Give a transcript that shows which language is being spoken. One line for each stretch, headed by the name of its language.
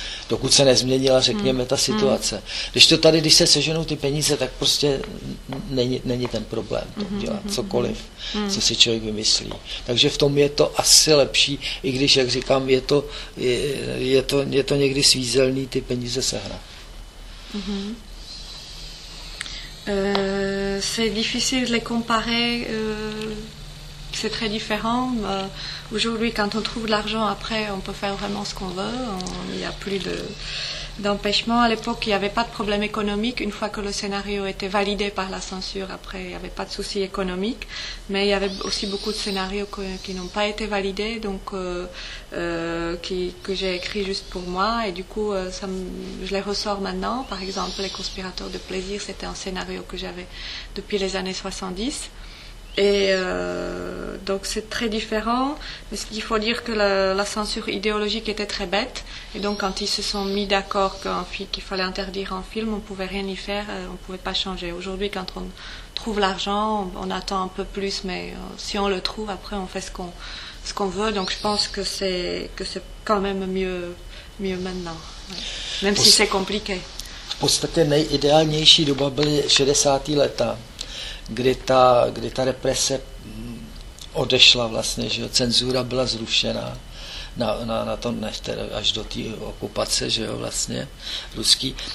Czech: Dokud se nezměnila, řekněme, ta situace. Když se seženou ty peníze, tak prostě není ten problém to udělat, cokoliv, co si člověk vymyslí. Takže v tom je to asi lepší, i když, jak říkám, je to někdy svízelný ty peníze sehnat.
French: C'est difficile de les comparer, c'est très différent. Aujourd'hui, quand on trouve de l'argent, après, on peut faire vraiment ce qu'on veut. Il n'y a plus d'empêchement. À l'époque, il n'y avait pas de problème économique. Une fois que le scénario était validé par la censure, après, il n'y avait pas de souci économique. Mais il y avait aussi beaucoup de scénarios qui n'ont pas été validés, donc que j'ai écrit juste pour moi. Et du coup, je les ressors maintenant. Par exemple, Les conspirateurs de plaisir, c'était un scénario que j'avais depuis les années 70. Et donc c'est très différent, mais il faut dire que la censure idéologique était très bête, et donc quand ils se sont mis d'accord qu'il fallait interdire un film, on ne pouvait rien y faire, on ne pouvait pas changer. Aujourd'hui, quand on trouve l'argent, on attend un peu plus, mais si on le trouve, après on fait ce qu'on veut, donc je pense que c'est quand même mieux maintenant, ouais. Même si c'est compliqué.
Czech: V podstatě nejideálnější doba byly 60. leta. Kdy ta represe odešla vlastně, že jo, cenzura byla zrušena na to až do té okupace, že jo, vlastně, ruský.